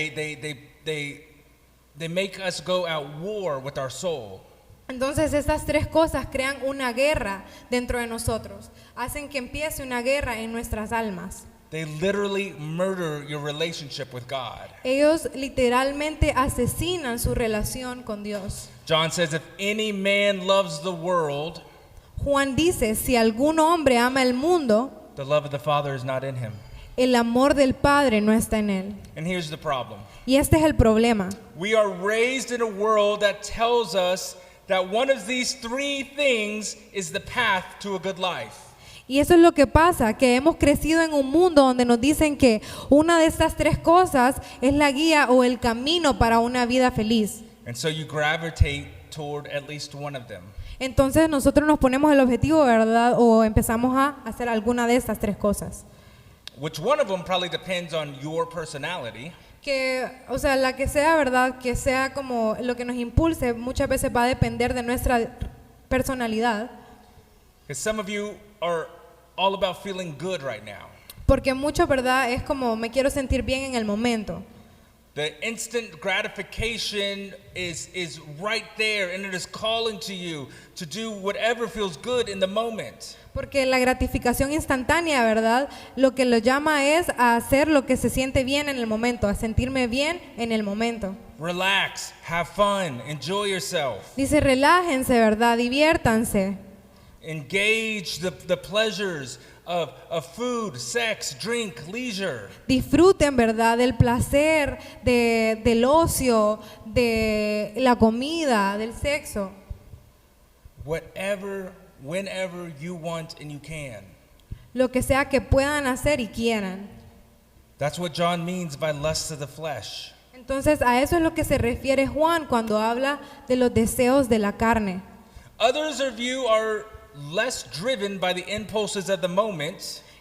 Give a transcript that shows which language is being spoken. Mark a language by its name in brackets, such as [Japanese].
[English] They make us go at war with our soul. [Spanish] Entonces estas tres cosas crean una guerra dentro de nosotros, hacen que empiece una guerra en nuestras almas. [English] They literally murder your relationship with God. [Spanish] Ellos literalmente asesinan su relación con Dios. [English] John says, if any man loves the world, [Spanish] Juan dice, si algún hombre ama el mundo, [English] the love of the Father is not in him. [Spanish] el amor del Padre no está en él. [English] And here's the problem. [Spanish] Y este es el problema. [English] We are raised in a world that tells us that one of these three things is the path to a good life. [Spanish] Y eso es lo que pasa, que hemos crecido en un mundo donde nos dicen que una de estas tres cosas es la guía o el camino para una vida feliz. [English] And so you gravitate toward at least one of them. [Spanish] Entonces nosotros nos ponemos el objetivo, ¿verdad? O empezamos a hacer alguna de estas tres cosas. [English] Which one of them probably depends on your personality. [Spanish] Que, o sea, la que sea, ¿verdad? Que sea como lo que nos impulse, muchas veces va a depender de nuestra personalidad. [English] Because some of you are all about feeling good right now. [Spanish] Porque mucho, ¿verdad? Es como me quiero sentir bien en el momento. [English] The instant gratification is right there, and it is calling to you to do whatever feels good in the moment. [Spanish] Porque la gratificación instantánea, ¿verdad? Lo que lo llama es a hacer lo que se siente bien en el momento, a sentirme bien en el momento. [English] Relax, have fun, enjoy yourself. [Spanish] Dice, relájense, ¿verdad? Diviértanse. [English] Engage the pleasures of food, sex, drink, leisure. [Spanish] Disfruten, ¿verdad? Del placer, del ocio, de la comida, del sexo. [English] Whatever, whenever you want and you can. [Spanish] Lo que sea que puedan hacer y quieran. [English] That's what John means by lust of the flesh. [Spanish] Entonces a eso es lo que se refiere Juan cuando habla de los deseos de la carne. [English] Others of you are less driven by the impulses of the moment.